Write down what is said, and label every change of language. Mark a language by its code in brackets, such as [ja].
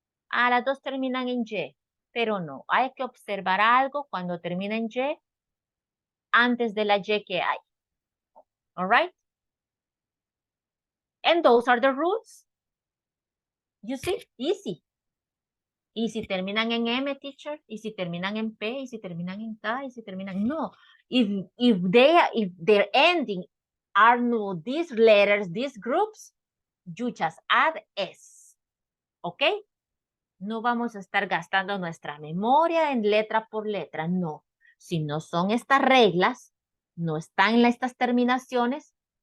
[es] Las dos terminan en Y, pero no. Hay que observar algo cuando termina en Y antes de la Y que hay. [en] All right? And those are the rules. You see? Easy. [es] ¿Y si terminan en M, teacher? ¿Y si terminan en P? ¿Y si terminan en K? ¿Y si terminan? No. [en] If their ending are no these letters, these groups, you just add S. ¿Ok? [es] No vamos a estar gastando nuestra memoria en letra por letra. No. Si no son estas reglas, no están en estas terminaciones.